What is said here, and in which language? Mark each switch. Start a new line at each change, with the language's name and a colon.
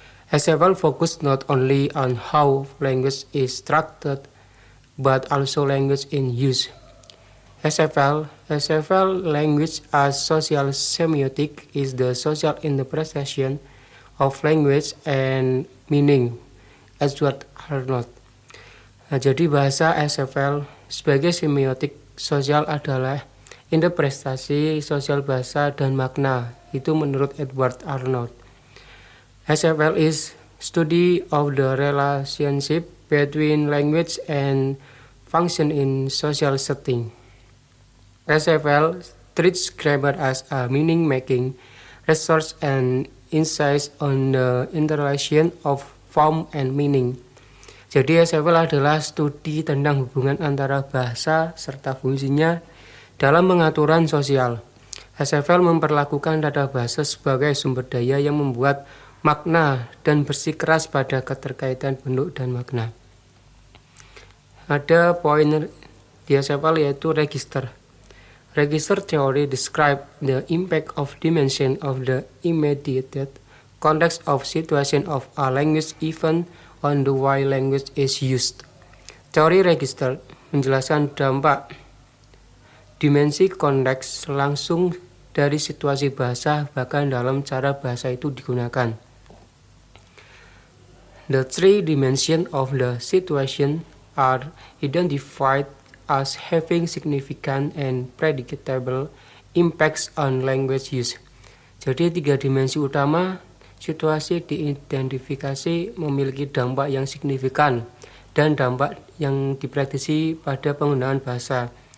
English: SFL focus not only on how language is structured, but also language in use. SFL language as social semiotic is the social interpretation of language and meaning, Edward Arnold.
Indonesian: Jadi bahasa SFL sebagai semiotik sosial adalah interpretasi sosial bahasa dan makna, itu menurut Edward Arnold.
English: SFL is study of the relationship between language and function in social setting. SFL treats grammar as a meaning-making resource and insights on the interrelation of form and meaning.
Indonesian: Jadi SFL adalah studi tentang hubungan antara bahasa serta fungsinya dalam pengaturan sosial. SFL memperlakukan tata bahasa sebagai sumber daya yang membuat makna dan bersikeras pada keterkaitan bentuk dan makna. Ada poin di SFL yaitu register.
English: Register theory describe the impact of dimension of the immediate context of situation of a language even on the way language is used.
Indonesian: Teori register menjelaskan dampak dimensi konteks langsung dari situasi bahasa bahkan dalam cara bahasa itu digunakan.
English: The three dimensions of the situation are identified as having significant and predictable impacts on language use.
Indonesian: Jadi 3 dimensi utama situasi diidentifikasi memiliki dampak yang signifikan dan dampak yang diprediksi pada penggunaan bahasa.